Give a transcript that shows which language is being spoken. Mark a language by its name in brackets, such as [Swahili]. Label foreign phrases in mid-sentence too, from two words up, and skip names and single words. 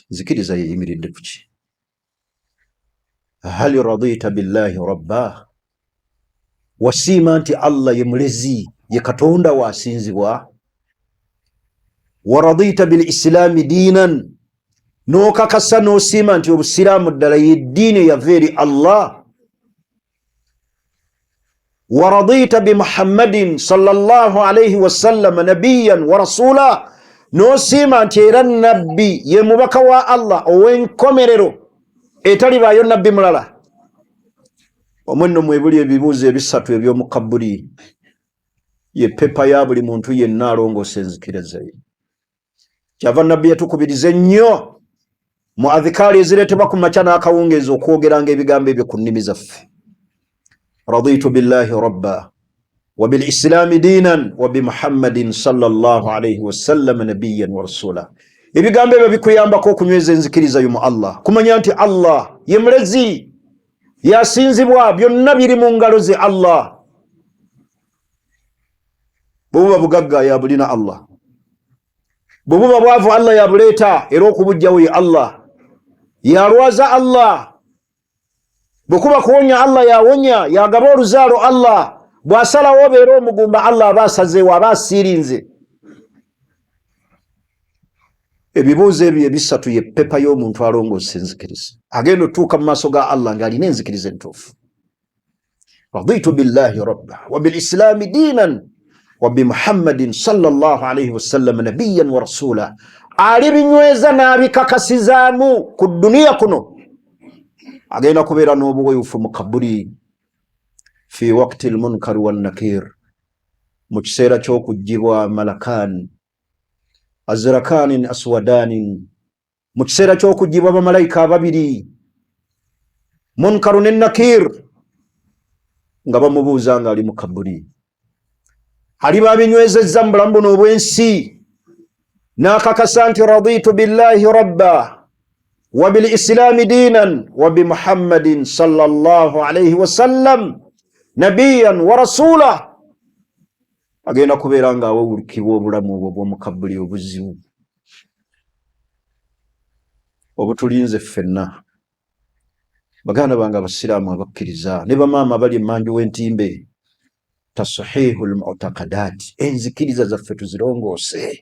[Ganda] Nzikiriza yeyimiridde ku ki? [Arabic] هل رضيت بالله ربا, [Ganda] wasiima nti Allah ye mulezi, ye Katonda waasinzibwa. [Arabic] ورضيت بالإسلام دينا, [Ganda] n'okakasa n'osiima nti Obusiraamu ddala ye ddiini yava eri Allah. [Arabic] ورضيت بمحمد صلى الله عليه وسلم نبيا ورسولا, [Ganda] n'osiima nti era nabbi ye mubaka wa Allah ow'enkomerero etalibaayo nabbi mulala. Omwenno mwebuli ebibuuzo ebisatu eby'omu kabbuli ye pepa ya buli muntu yenna alongoosa enzikiriza ye. Kyava nabbi yatukubiriza nnyo mu adhikaari ezireetebwa ku makya n'akawungeezi okwogeranga ebigambo ebyo ku nnimi zaffe. [Arabic] رضيت بالله ربا وبالإسلام دينا وبمحمد صلى الله عليه وسلم نبيا ورسولا. [Ganda] Ebigambo ebyo bikuyambako okunyweza enzikiriza yo mu Allah, kumanya nti Allah ye mulezi, yasinzibwa, byonna biri mu ngalo ze Allah. Bw'obuba bugagga yabulina Allah, bw'obuba bwavu Allah yabuleeta era okubujjawo ye Allah, yalwaza Allah, bwekuba kuwonya Allah yawonya, yagaba oluzaalo Allah, bw'asalawo obeera omugumba Allah aba asazeewo, aba asiirinze. Ebibuuzo ebyo ebisatu ye pepa y'omuntu alongoosa enzikiriza, agenda otuuka mu maaso ga Allah ng'alina enzikiriza entuufu. [Arabic] رضيت بالله ربا وبالإسلام دينا وبمحمد صلى الله عليه وسلم نبيا ورسولا. [Ganda] Alibinyweza n'abikakasizaamu ku duniya kuno, agenda kubeera n'obuweerufu mu kaburi [Arabic] في وقت المنكر والنكير, [Ganda] mu kiseera ky'okuggyibwa [Arabic] ملكان أزرقان أسودان, [Ganda] mu kiseera ky'okuggyibwa bamalayika ababiri munkaru ne nakir, nga bamubuuza nga ali mu kaburi. Aliba abinywezezza mu bulamu buno obw'ensi n'akakasa nti [Arabic] رضيت بالله ربا وبالإسلام دينا وبمحمد صلى الله عليه وسلم نبيا ورسولا. [Ganda] Agenda kubeera nga awawulukibwa obulamu obwo bw'omukabuli obuzibu obutulinze ffenna. Baganda bange abasiraamu abakkiriza ne bamaama abali emmanju w'entimbe, [Arabic] تصحيح المعتقدات, [Ganda] enzikiriza zaffe tuzirongoose.